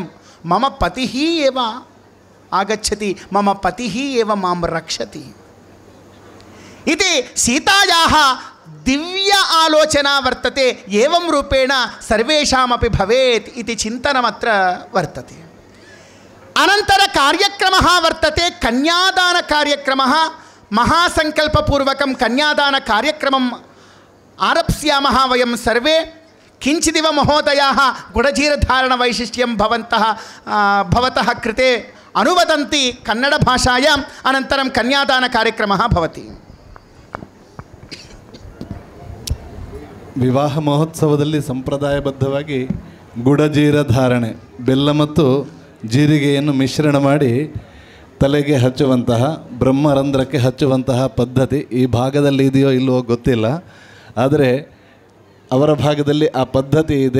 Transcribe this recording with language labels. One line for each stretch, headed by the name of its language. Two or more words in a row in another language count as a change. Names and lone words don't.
Sanskrit: ಮಮ ಪತಿಃ ಏವ ಆಗಚ್ಚತಿ, ಮಮ ಪತಿಃ ಏವ ಮಾಂ ರಕ್ಷತಿ ಇತಿ ಸೀತಾಯಾಃ ದಿವ್ಯ ಆಲೋಚನಾ ವರ್ತತೆ. ಏವಂ ರೂಪೇಣ ಸರ್ವೇಷಾಮಪಿ ಭವೇತ್ ಇತಿ ಚಿಂತನಮತ್ರ ವರ್ತತೆ. ಅನಂತರ ಕಾರ್ಯಕ್ರಮಃ ವರ್ತತೆ, ಕನ್ಯಾದಾನ ಕಾರ್ಯಕ್ರಮಃ. ಮಹಾಸಂಕಲ್ಪಪೂರ್ವಕಂ ಕನ್ಯಾದಾನ ಕಾರ್ಯಕ್ರಮಂ ಆರಪ್ಸ್ಯಾಮಃ ವಯಂ ಸರ್ವೇ. ಕಿಂಚಿದಿವ ಮಹೋದಯಾಃ ಗುಡಜೀರಧಾರಣ ವೈಶಿಷ್ಟ್ಯಂ ಭವತಃ ಕೃತೆ ಅನುವದಂತಿ ಕನ್ನಡ ಭಾಷಾಯಾಂ. ಅನಂತರಂ ಕನ್ಯಾದಾನ ಕಾರ್ಯಕ್ರಮಃ ಭವತಿ.
Kannada: ವಿವಾಹ ಮಹೋತ್ಸವದಲ್ಲಿ ಸಂಪ್ರದಾಯಬದ್ಧವಾಗಿ ಗುಡಜೀರ ಧಾರಣೆ, ಬೆಲ್ಲ ಮತ್ತು ಜೀರಿಗೆಯನ್ನು ಮಿಶ್ರಣ ಮಾಡಿ ತಲೆಗೆ ಹಚ್ಚುವಂತಹ, ಬ್ರಹ್ಮರಂಧ್ರಕ್ಕೆ ಹಚ್ಚುವಂತಹ ಪದ್ಧತಿ ಈ ಭಾಗದಲ್ಲಿ ಇದೆಯೋ ಇಲ್ಲವೋ ಗೊತ್ತಿಲ್ಲ, ಆದರೆ ಅವರ ಭಾಗದಲ್ಲಿ ಆ ಪದ್ಧತಿ ಇದೆ.